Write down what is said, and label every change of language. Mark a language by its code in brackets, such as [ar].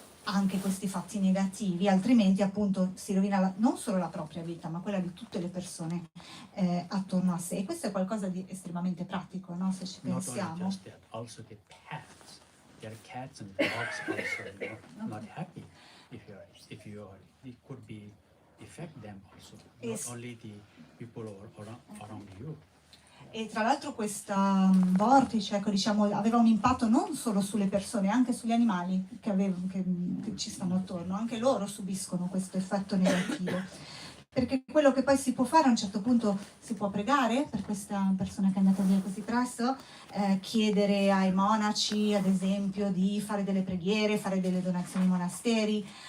[it] anche questi fatti negativi, altrimenti appunto si rovina non solo la propria vita, ma quella di tutte le persone attorno a sé. E questo è qualcosa di estremamente pratico, no? Se ci pensiamo. [en] Not only just that, also the pets. There are cats and dogs also not happy if you are, it could be affect them also, not only the people around you. [it] E tra l'altro questo vortice, ecco, diciamo, aveva un impatto non solo sulle persone, anche sugli animali che ci stanno attorno, anche loro subiscono questo effetto negativo. Perché quello che poi si può fare a un certo punto, si può pregare per questa persona che è andata via così presto, chiedere ai monaci, ad esempio, di fare delle preghiere, fare delle donazioni ai monasteri.